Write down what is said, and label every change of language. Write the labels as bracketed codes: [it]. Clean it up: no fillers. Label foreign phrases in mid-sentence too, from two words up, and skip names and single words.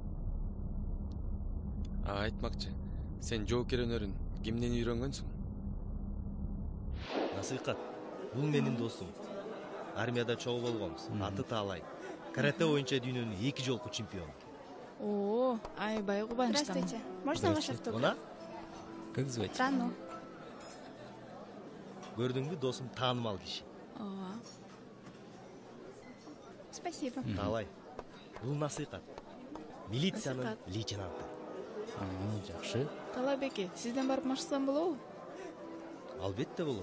[ky] Айтмакчы, сен жоокер өнөрүн кимден үйрөнгөнсүң? Насыйкат, бул менин досум. Армияда чогуу болгонбуз. Аты Таалай. Карате боюнча дүйнөнүн 2 жолку чемпиону. О, аябай кубанычтамын. [ru] Здравствуйте. Можно ваш автограф? Она? Как звать? Тану. [ky] Көрдүңбү, досум таанымал киши. Ооба. [ru] Спасибо. [ky] Таалай. Бул Насыйкат. Милициянын лейтенанты. Жакшы. Талай беке, сизден барып машыксам болобу? Албетте болот.